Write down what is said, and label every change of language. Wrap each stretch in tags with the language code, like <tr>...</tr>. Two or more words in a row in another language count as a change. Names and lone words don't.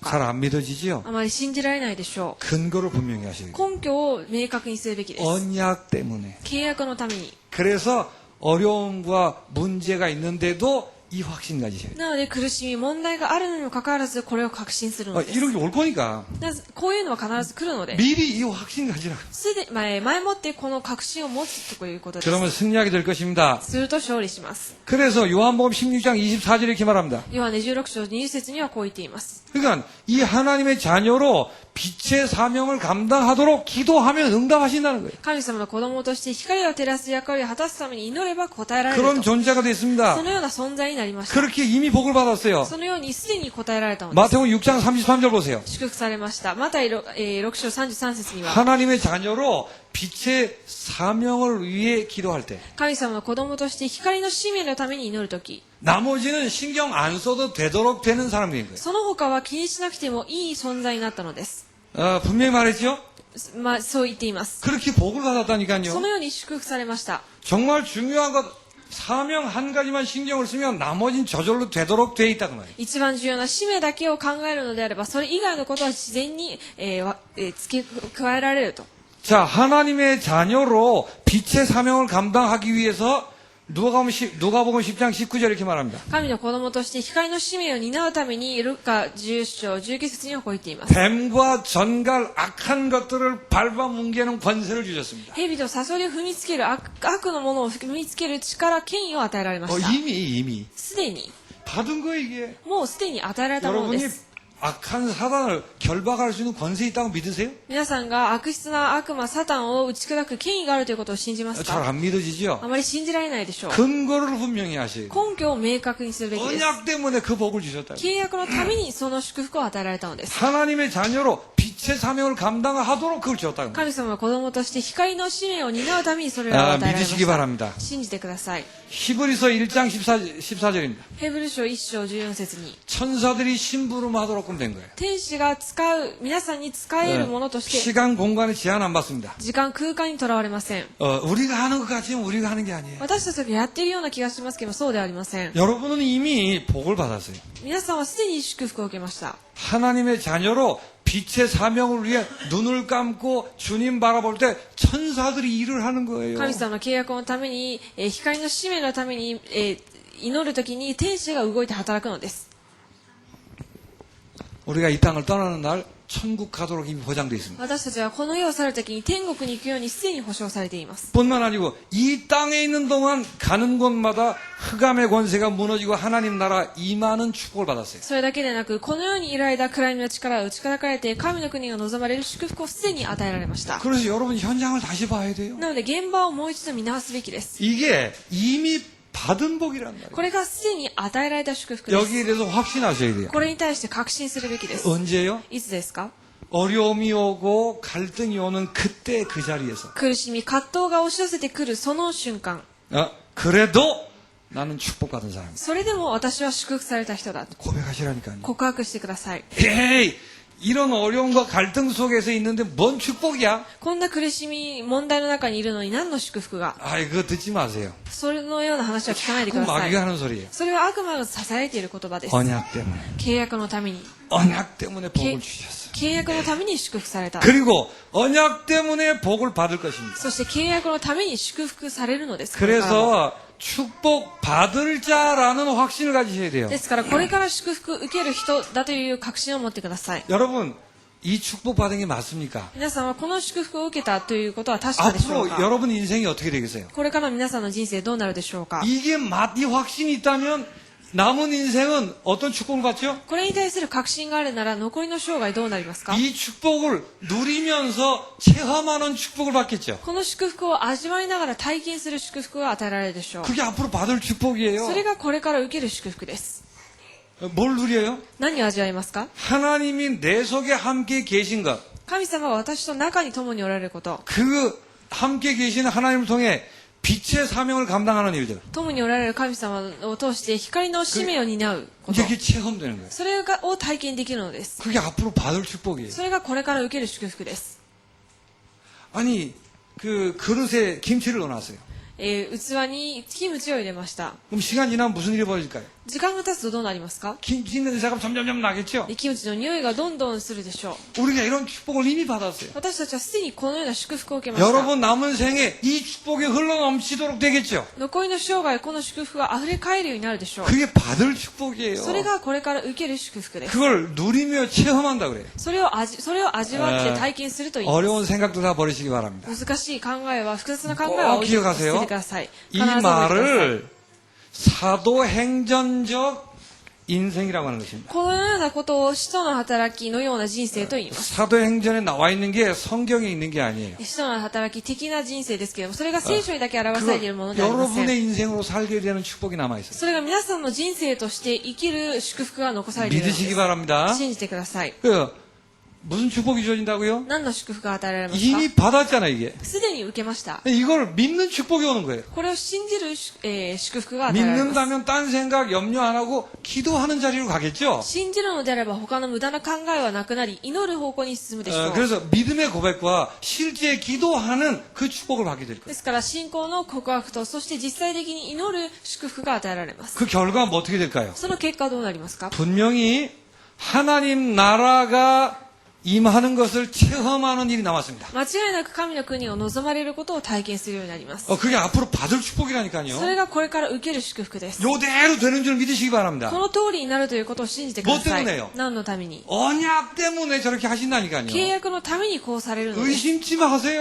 <ko>잘</ko> <ja>か？</ja> <ko>안 믿어지지요?</ko> <ja>あまり信じられないでしょ</ja> <ko>근거를 분명히 하셔야</ko> <ja>う。</ja> <ko>돼요.</ko> <ja>根拠を明確にするべきです。</ja> <ko>언약 때문에.</ko> <ja>契約のために。</ja> <ko>그래서 어려움과 문제가 있는데도 이 확신 가지셔야 돼요.</ko> <ja>なので苦しみ、問題があるのにもかかわらずこれを確信するのです。</ja> <ko>이런 게 올 거니까</ko> <ja>こういうのは必ず来るので、</ja> <ko>미리 이 확신 가지라고.</ko> <ja>前もってこの確信を持つということです。</ja> <ko>그러면 승리하게 될 것입니다.</ko> <ja>すると勝利します。</ja> <ko>그래서 요한복음 16장 24절에 이렇게 말합니다.</ko> <ja>ヨハネ16章20節にはこう言っています。</ja> <ko>그러니까 이 하나님의 자녀로 빛의 사명을 감당하도록 기도하면 응답하신다는 거예요.</ko> <ja>神様の子供として光を照らす役割を果たすために祈れば答えられる</ja> <ko>그런</ko> <ja>と。</ja> <ko>존재가</ko> <ja>そ</ja> <ko>됐습니다.</ko> <ja>のような存在になりました。</ja> <ko>그렇게 이미 복을 받았어요.</ko> <ja>そのようにすでに答えられたのです。</ja> <ko>마태복음 6장 33절 보세요.</ko> <ja>祝福されました。マタイ 6章33節には、</ja> <ko>하나님의 자녀로 빛의 사명을 위해 기도할 때</ko> <ja>神様の子供として光の使命のために祈るとき、</ja> <ko>나머지는 신경 안 써도 되도록 되는 사람이 된 거예요.</ko> <ja>その他は気にしなくてもいい存在になったのです。</ja> <ko>분명히 말했죠?</ko> <ja>そう言っています。</ja> <ko>그렇게 복을</ko> <ja>そ</ja> <ko>받았다니까요.</ko> <ja>のように祝福されました。</ja> <ko>정말 중요한 것 사명 한 가지만 신경을 쓰면 나머지는 저절로 되도록 돼 있다고 말이에요.</ko> <ja>一番重要な使命だけを考えるのであれば、それ以外のことは自然に、付け加えられると。</ja> <ko>자, 하나님의 자녀로 빛의 사명을 감당하기 위해서 누가복음 10장 19절 이렇게 말합니다.</ko> <ja>神の子供として光の使命を担うために、ルカ10章19節にはこう言っています。</ja> <ko>뱀과 전갈 악한 것들을 밟아 뭉개는 권세를 주셨습니다.</ko> <ja>蛇とサソリを踏みつける悪のものを踏みつける力、権威を与えられました。</ja> <ko>이미</ko> <ja>すでに、</ja> <ko>받은 거 이게.</ko> <ja>もうすでに与えられたもので</ja> <ko>여러분이</ko> <ja>す。</ja> <ko>악한 사단을 결박할 수 있는 권세 있다고 믿으세요?</ko> <ja>皆さんが悪質な悪魔、サタンを打ち砕く権威があるということを信じます</ja> <ko>잘</ko> <ja>か？</ja> <ko>안 믿어지죠?</ko> <ja>あまり信じられないでしょう。</ja> <ko>근거를 분명히 하셔야 돼요.</ko> <ja>根拠を明確にするべきです。</ja> <ko>언약 때문에 그 복을 주셨다.</ko> <ja>契約のためにその祝福を与えられたのです。</ja> <ko>하나님의 자녀로 빛의 사명을 감당하도록 그걸 주었다는 거예요.</ko> <ja>神様の子供として光の使命を担うためにそれらを与えられま</ja> <ko>믿으시기</ko> <ja>した。</ja> <ko>바랍니다.</ko> <ja>信じてください。</ja> <ko>히브리서 1장 14절입니다.</ko> <ja>ヘブル書1章14節に、</ja> <ko>천사들이 심부름하도록 된 거예요.</ko> <ja>天使が使う、皆さんに使えるものとして、</ja> <ko>시간 공간에 제한 안 받습니다.</ko> <ja>時間空間にとらわれません。</ja> <ko>우리가 하는 것 같지만 우리가 하는 게 아니에요.</ko> <ja>私たちがやっているような気がしますけど、そうではありません。</ja> <ko>여러분은 이미 복을 받았어요.</ko> <ja>皆さんはすでに祝福を受けました。</ja> <ko>하나님의 자녀로 빛의 사명을 위해 눈을 감고 주님 바라볼 때 천사들이 일을 하는 거예요.</ko> <ja>神様の契約のために、光の使命のために、祈るときに天使が動いて働くのです。</ja> <ko>우리가 이 땅을 떠나는 날 천국 가도록 이미 보장되어 있습니다.</ko> <ja>私たちはこの世を去るときに天国に行くようにすでに保証されています。</ja> <ko>뿐만 아니고 이 땅에 있는 동안 가는 곳마다 흑암의 권세가 무너지고 하나님 나라 임하는 축복을 받았어요.</ko> <ja>それだけでなく、この世にいる間、暗闇の力が打ち砕かれて、神の国が望まれる祝福をすでに与えられました。</ja> <ko>그래서 여러분 현장을 다시 봐야 돼요.</ko> <ja>なので、現場をもう一度見直すべきです。</ja> <ko>이게 이미 받은 복이란 말이에요.</ko> <ja>これがすでに与えられた祝福です。</ja> <ko>여기에 대해서 확신하셔야 돼요.</ko> <ja>これに対して確信するべきです。</ja> <ko>언제요?</ko> <ja>いつですか？</ja> <ko>어려움이 오고 갈등이 오는 그때 그 자리에서</ko> <ja>苦しみ、葛藤が押し寄せてくるその瞬間。</ja> <ko>그래도 나는 축복받은 사람이다.</ko> <ja>それでも私は祝福された人だと</ja> <ko>고백하시라니까요.</ko> <ja>告白してください。</ja> <ko>에이 이런 어려움과 갈등 속에서 있는데 뭔 축복이야?</ko> <ja>こんな苦しみ、問題の中にいるのに何の祝福が。</ja> <ko>아이, 그거 듣지 마세요.</ko> <ja>それのような話は聞かないで</ja> <ko>그</ko> <ja>ください。</ja> <ko>마귀가 하는 소리예요.</ko> <ja>それは悪魔が囁いている言葉です。</ja> <ko>언약 때문에.</ko> <ja>契約のために。</ja> <ko>언약 때문에 복을 주셨어요.</ko> <ja>契約のために祝福された。</ja> <ko>그리고 언약 때문에 복을 받을 것입니다.</ko> <ja>そして契約のために祝福されるのです。これからも</ja> <ko>그래서 축복 받을 자라는 확신을 가지셔야 돼요.</ko> <ja>ですから、これから祝福受ける人だという確信を持ってください。</ja> <ko>여러분, 이 축복 받은 게 맞습니까?</ko> <ja>皆さんはこの祝福を受けたということは確かでしょう</ja> <ko>앞으로</ko> <ja>か？</ja> <ko>여러분 인생이 어떻게 되겠어요?</ko> <ja>これからの皆さんの人生どうなるでしょうか？</ja> <ko>이게 이 확신이 있다면 남은 인생은 어떤 축복을 받죠?</ko> <ja>これに対する確信があるなら残りの生涯どうなりますか？</ja> <ko>이 축복을 누리면서 체험하는 축복을 받겠죠.</ko> <ja>この祝福を味わいながら体験する祝福が与えられるでしょう。</ja> <ko>그게 앞으로 받을 축복이에요.</ko> <ja>それがこれから受ける祝福です。</ja> <ko>뭘 누려요?</ko> <ja>何を味わいますか？</ja> <ko>하나님이 내 속에 함께 계신 것.</ko> <ja>神様が私と中に共におられること。</ja> <ko>그 함께 계시는 하나님을 통해 빛의 사명을 감당하는 일들.</ko> <ja>共におられる神様を通して光の使命を担うこと</ja> <ko>이게 체험되는 거예요.</ko> <ja>それを体験できるのです。</ja> <ko>그게 앞으로 받을 축복이에요.</ko> <ja>それがこれから受ける祝福です。</ja> <ko>아니, 그 그릇에 김치를 넣어놨어요.</ko> <ja>器にキムチを入れました。</ja> <ko>그럼 시간 지나면 무슨 일이 벌어질까요?</ko> <ja>時間が経つとどうなりますか？</ja> <ko>김치 냄새가 점점점 나겠죠?</ko> <ja>キムチの匂いがどんどんするでしょう。</ja> <ko>우리가 이런 축복을 이미 받았어요.</ko> <ja>私たちはすでにこのような祝福を受けました。</ja> <ko>여러분 남은 생에 이 축복이 흘러넘치도록 되겠죠?</ko> <ja>残りの生涯この祝福が溢れ返るようになるでしょう。</ja> <ko>그게 받을 축복이에요.</ko> <ja>それがこれから受ける祝福です。</ja> <ko>그걸 누리며 체험한다 그래요.</ko> <ja>それを味わって体験するといいます。</ja> <ko>어려운 생각도 다 버리시기 바랍니다.</ko> <ja>難しい考えは、複雑な考えは置いて捨ててください。</ja> <ko>이</ko> <ja>必ず覚えてください。</ja> <ko>말을 사도행전적 인생이라고 하는 것입니다.</ko> <ja>このようなことを使徒の働きのような人生と言います。</ja> <ko>사도행전에 나와 있는 게 성경에 있는 게 아니에요.</ko> <ja>使徒の働き的な人生ですけれども、それが聖書にだけ表されているものではありません。</ja> <ko>여러분의 인생으로 살게 되는 축복이 남아 있어요.</ko> <ja>それが皆さんの人生として生きる祝福が残されているので</ja> <ko>믿으시기</ko> <ja>す。</ja> <ko>바랍니다.</ko> <ja>信じてください。</ja> <ko>무슨 축복이 주어진다고요?</ko> <ja>何の祝福が与えられますか？</ja> <ko>이미 받았잖아요, 이게.</ko> <ja>すでに受けました。</ja> <ko>이걸 믿는 축복이 오는 거예요.</ko> <ja>これを信じる、祝福が与えられます。</ja> <ko>믿는다면 딴 생각 염려 안 하고 기도하는 자리로 가겠죠?</ko> <ja>信じるのであれば他の無駄な考えはなくなり、祈る方向に進むでしょう。</ja> <ko>그래서 믿음의 고백과 실제 기도하는 그 축복을 받게 될</ko> <ja>で</ja> <ko>거예요.</ko> <ja>すから信仰の告白と、そして実際的に祈る祝福が与えられます。</ja> <ko>그 결과가 뭐 어떻게 될까요?</ko> <ja>その結果はどうなりますか？</ja> <ko>분명히 하나님 나라가 임하는 것을 체험하는 일이 남았습니다.</ko> <ja>間違いなく神の国を望まれることを体験するようになります。</ja> <ko>그게 앞으로 받을 축복이라니까요.</ko> <ja>それがこれから受ける祝福です。</ja> <ko>요대로 되는 줄 믿으시기 바랍니다.</ko> <ja>この通りになるということを信じてくださ</ja> <ko>뭐</ko> <ja>い</ja> <ko>때문에요? 。</ko> <ja>何のために？</ja> <ko>언약 때문에 저렇게 하신다니까요.</ko> <ja>契約のためにこうされるのです。</ja> <ko>의심치 마세요.</ko>